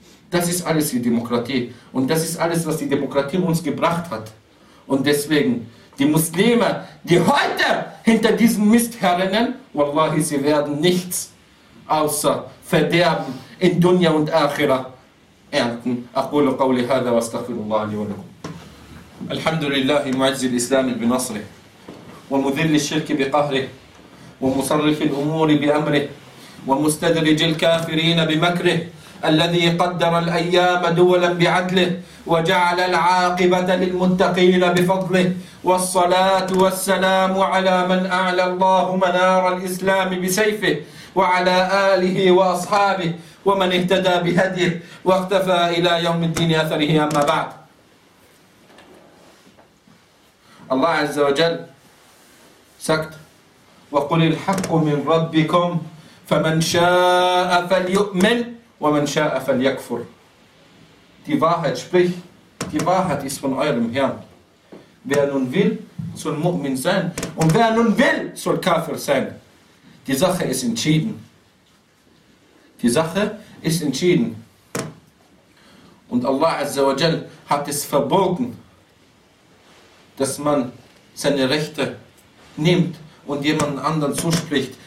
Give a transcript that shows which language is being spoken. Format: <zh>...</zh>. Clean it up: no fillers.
<de>Das ist alles die Demokratie und das ist alles, was die Demokratie uns gebracht hat. Und deswegen, die Muslime, die heute hinter diesem Mist herrennen, wallahi, sie werden nichts außer Verderben in Dunya und Akhira ernten.</de> <ar>Aqulu qawli hadha wa astaghfirullah li wa lakum. Alhamdulillahi mu'ajzi al-islami bi nasri wa mudhilli shirki bi qahri wa musarrifi al-umuri bi amri wa mustadriji al-kafirina bi makri الذي قدر الأيام دولا بعدله وجعل العاقبة للمتقين بفضله والصلاة والسلام على من أعلى الله منار الإسلام بسيفه وعلى آله وأصحابه ومن اهتدى بهديه واختفى إلى يوم الدين أثره. أما بعد, الله عز وجل سكت وقل الحق من ربكم فمن شاء فليؤمن ومن شاء فليكفر.</ar> <de>Die Wahrheit, sprich, die Wahrheit ist von eurem Herrn. Wer nun will, soll Mu'min sein. Und wer nun will, soll Kafir sein. Die Sache ist entschieden. Die Sache ist entschieden. Und Allah Azza wa Jal hat es verboten, dass man seine Rechte nimmt und jemand anderen zuspricht.</de>